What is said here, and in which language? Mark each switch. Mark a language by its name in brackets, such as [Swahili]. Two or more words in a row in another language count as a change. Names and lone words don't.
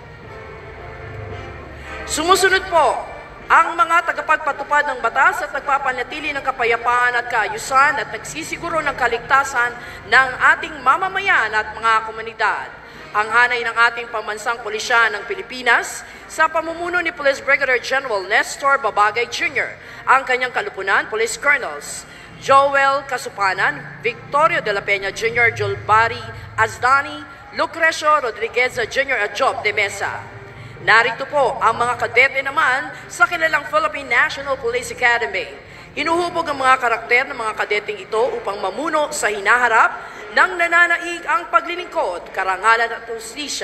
[Filipino] Sumusunod po ang mga tagapagpatupad ng batas at nagpapanatili ng kapayapaan at kaayusan at nagsisiguro ng kaligtasan ng ating mamamayan at mga komunidad. Ang hanay ng ating pambansang pulisya ng Pilipinas sa pamumuno ni Police Brigadier General Nestor Babagay Jr., ang kanyang kalupunan, Police Colonels Joel Kasupanan, Victorio de la Peña Jr., Jolbari Azdani, Lucrecio Rodriguez Jr. at Job de Mesa. Narito po ang mga kadete naman sa kilalang Philippine National Police Academy. Hinuhubog ang mga karakter ng mga kadeteng ito upang mamuno sa hinaharap ng nananaig ang paglilingkod, karangalan at hustisya.